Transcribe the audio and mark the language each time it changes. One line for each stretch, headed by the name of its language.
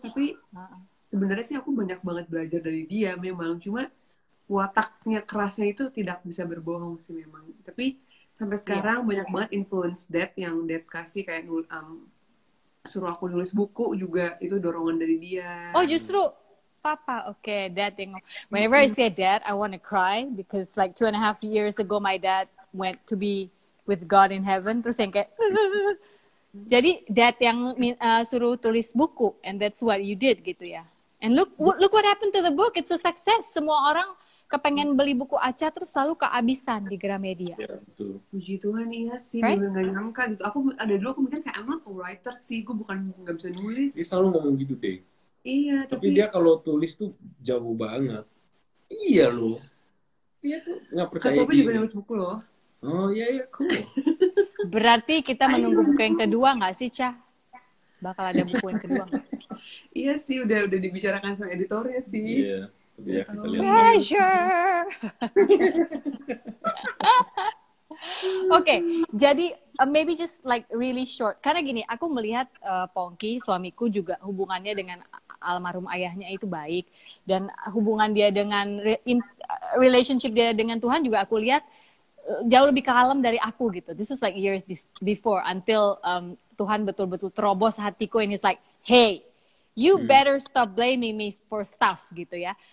Indonesian: Tapi sebenarnya sih aku banyak banget belajar dari dia memang, cuma wataknya kerasnya itu tidak bisa berbohong sih memang. Tapi sampai sekarang banyak banget influence dad yang dad kasih, kayak suruh aku nulis buku juga, itu dorongan dari dia. Oh justru papa, okay, dad yang.
English: Whenever I say dad, I want to cry because like 2.5 years ago my dad went to be with God in heaven.
Indonesian: Terus yang kayak jadi dad yang suruh tulis buku,
English: and that's what you did
Indonesian: gitu ya.
English: And look what happened to the book. It's a success.
Indonesian: Semua orang kepengen beli buku Acha, terus selalu kehabisan di Gramedia. Ya, betul. Puji Tuhan, iya sih.
English: Right?
Indonesian: Gue gak nyangka gitu. Aku mikir kayak
English: I'm not a writer
Indonesian: sih. Gue bukan gak bisa nulis. Dia selalu ngomong gitu deh. Iya, tapi dia kalau tulis tuh jauh banget. Iya loh. Dia tuh gak percaya diri. Juga nulis buku loh. Oh iya, cool. Berarti kita menunggu buku yang kedua gak sih, Cha? Bakal ada buku yang kedua gak? Iya sih, udah dibicarakan sama editornya sih. Iya. Ya, kita lihat.
English: Pressure. Okay, jadi maybe just like really short.
Indonesian: Karena gini, aku melihat Pongki, suamiku juga hubungannya dengan almarhum ayahnya itu baik, dan hubungan dia dengan relationship dia dengan Tuhan juga aku lihat jauh lebih kalem dari aku gitu.
English: This was like years before until
Indonesian: Tuhan betul-betul terobos hatiku,
English: and it's like, hey, you better stop blaming me for stuff gitu ya.